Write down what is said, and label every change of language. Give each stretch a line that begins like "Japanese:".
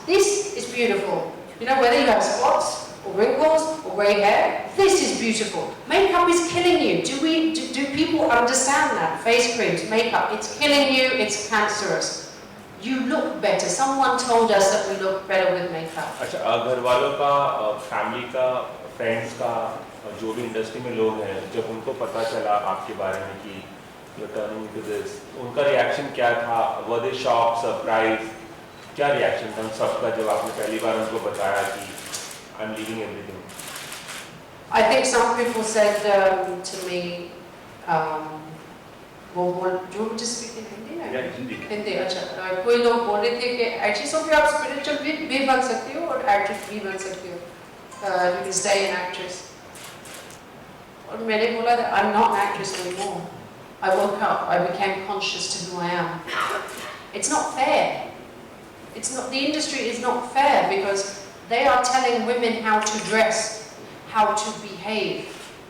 English: This is beautiful. You know, whether you have spots or wrinkles or grey hair, this is beautiful. Makeup is killing you. Do people understand that? Face creams, makeup, it's killing you, it's cancerous. You look better. Someone told us that we look better with makeup.
Hindi: अच्छा, घर वालों का, family का, friends का, जो भी industry में लोग हैं, जब उनको पता चला आपके बारे में कि
English: you're turning into this,
Hindi: उनका रिएक्शन क्या था?
English: Were they shocked, surprised?
Hindi: क्या रिएक्शन था उन सबका जब आपने पहली बार उनको बताया कि
English: I'm leaving everything? I think some people said to me, do you just speak in Hindi? Yeah, Hindi.
Hindi: Hindi, अच्छा। कोई लोग बोल रहे थे कि एक्ट्रेस सोफिया आप स्पिरिचुअल भी बन सकती हो और एक्ट्रेस भी बन सकती हो।
English: You can stay an actress.
Hindi: और मैंने बोला
English: that I'm not an actress anymore. I woke up, I became conscious to who I am. It's not fair. It's not, the industry is not fair because they are telling women how to dress, how to behave.